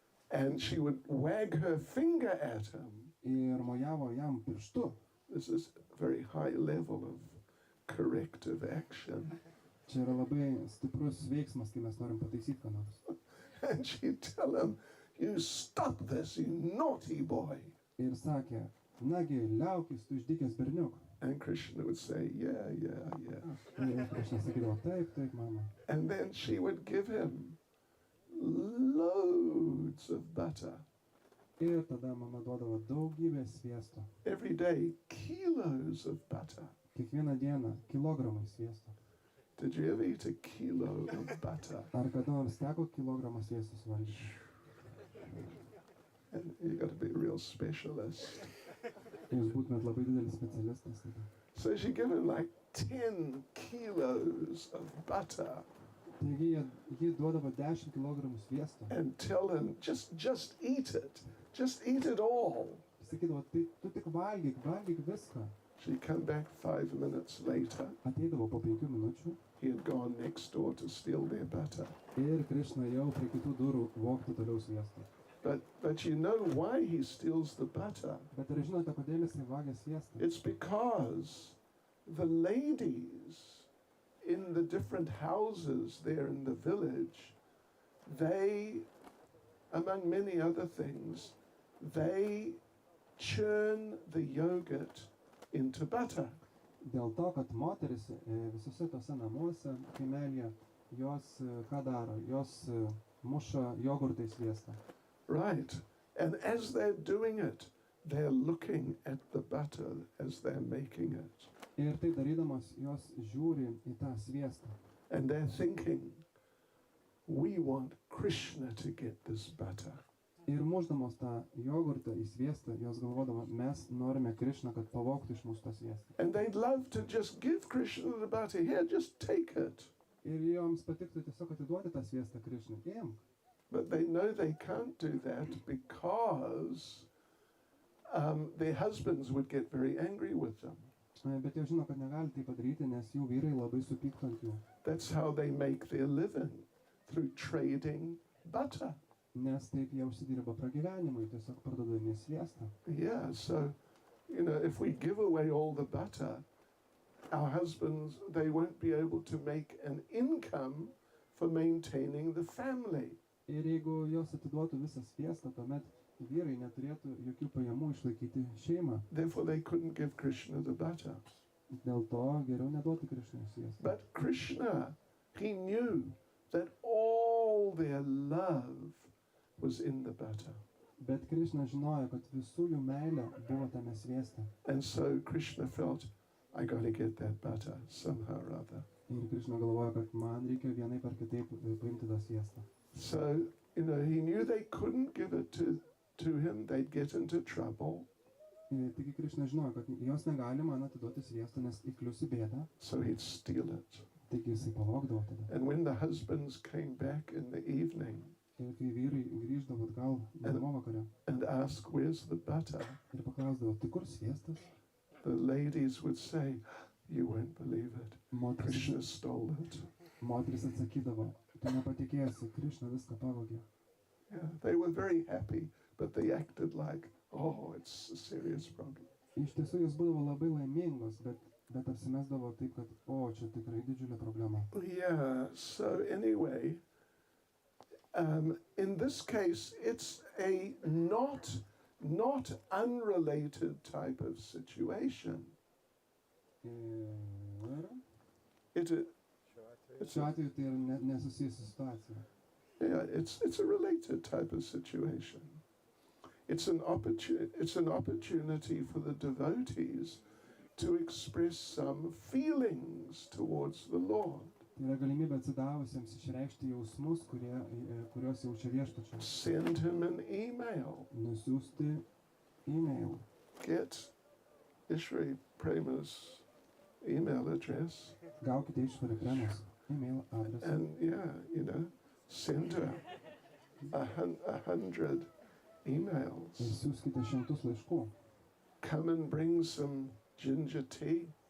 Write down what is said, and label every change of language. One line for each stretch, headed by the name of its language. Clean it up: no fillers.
English: And she would wag her finger at him.
Lithuanian: Ir mojavo jam pirštu.
English: This is a very high level of corrective action.
Lithuanian: Čia yra labai stiprus veiksmas, kai mes norim pataisyti ką nors.
English: And she'd tell him, you stop this, you naughty boy.
Lithuanian: Ir sakė, nagi, liaukis, tu išdykęs berniuk.
English: And Krishna would say, yeah.
Lithuanian: Ir Krišna sakydavo, taip, mama.
English: And then she would give him loads of butter.
Lithuanian: Ir tada mama duodavo daugybę sviesto.
English: Every day, kilos of butter.
Lithuanian: Kiekvieną dieną kilogramai sviesto.
English: Did you ever eat a kilo of butter?
Lithuanian: Ar kada nors teko kilogramą sviesto suvalgyti?
English: And you've got to be a real specialist.
Lithuanian: Jūs būtumėt labai didelis specialistas tada.
English: So she gave him like 10 kilos of butter.
Lithuanian: Taigi jie duodavo 10 kilogramų sviesto.
English: And tell him, just eat it. Just eat it all.
Lithuanian: Sakydavo, tai tu tik valgyk viską.
English: She'd come back 5 minutes later.
Lithuanian: Ateidavo po 5 minučių.
English: He had gone next door to steal their butter.
Lithuanian: Ir Krišna jau prie kitų durų vogti toliau sviestą.
English: But you know why he steals the butter?
Lithuanian: Bet ar žinote, kodėl jis vagia sviestą?
English: It's because the ladies in the different houses there in the village, they, among many other things, they churn the yogurt into butter.
Lithuanian: Dėl to, kad moteris visose tose namuose, kaimelyje, jos ką daro? Jos muša jogurtą į sviestą.
English: Right. And as they're doing it, they're looking at the butter as they're making it.
Lithuanian: Ir tai darydamos, jos žiūri į tą sviestą.
English: And they're thinking, we want Krishna to get this butter.
Lithuanian: Ir mušdamos tą jogurtą į sviestą, jos galvodama, mes norime Krišną, kad pavogtų iš mūsų tą sviestą.
English: And they'd love to just give Krishna the butter. Here, just take it.
Lithuanian: Ir joms patiktų tiesiog atiduoti tą sviestą Krišnai. Imk.
English: But they know they can't do that because their husbands would get very angry with them.
Lithuanian: Bet jau žino, kad negali tai padaryti, nes jų vyrai labai supyktų ant jų.
English: That's how they make their living, through trading butter.
Lithuanian: Nes taip jie užsidirba pragyvenimui, tiesiog parduodami sviestą.
English: Yeah, so, if we give away all the butter, our husbands, they won't be able to make an income for maintaining the family.
Lithuanian: Ir jeigu jos atiduotų visą sviestą, tuomet vyrai neturėtų jokių pajamų išlaikyti šeimą.
English: Therefore, they couldn't give Krishna the butter.
Lithuanian: Dėl to geriau neduoti Krišnai sviestą.
English: But Krishna, he knew that all their love was in the butter.
Lithuanian: Bet Krišna žinojo, kad visų jų meilė buvo tame svieste.
English: And so Krishna felt, I got to get that butter somehow or other.
Lithuanian: Ir Krišna galvojo, kad man reikia vienaip ar kitaip paimti tą sviestą.
English: So, he knew they couldn't give it to him, they'd get into trouble.
Lithuanian: Taigi Krišna žinojo, kad jos negali man atiduoti sviestą, nes įklius į bėdą.
English: So he'd steal it.
Lithuanian: Taigi jisai pavogdavo tada.
English: And when the husbands came back in the evening,
Lithuanian: Ir kai vyrai grįždavo atgal namo vakare
English: and asked, where's the butter?
Lithuanian: ir paklausdavo, tai kur sviestas?
English: The ladies would say, you won't believe it. Krishna stole it.
Lithuanian: Moteris atsakydavo, tu nepatikėsi, Krišna viską pavogė.
English: Yeah, they were very happy, but they acted like, oh, it's a serious problem.
Lithuanian: Iš tiesų jos būdavo labai laimingos, bet apsimesdavo taip, kad, čia tikrai didžiulė problema.
English: Yeah, so anyway, In this case, it's a not unrelated type of situation.
Lithuanian: Ir
English: It, it's
Lithuanian: šiuo a, atveju tai yra nesusijusi situacija.
English: yeah, it's a related type of situation. It's an opportunity for the devotees to express some feelings towards the Lord.
Lithuanian: Tai yra galimybė atsidavusiems išreikšti jausmus, kuriuos jaučia viešpačiui.
English: Send him an email.
Lithuanian: Nusiųsti e-mail.
English: Get Ishri Prema's email address.
Lithuanian: Gaukite Išvarė Premos e-mail adresą.
English: And yeah, send her 100 emails.
Lithuanian: Ir siųskite 100 laiškų.
English: Come and bring some ginger tea.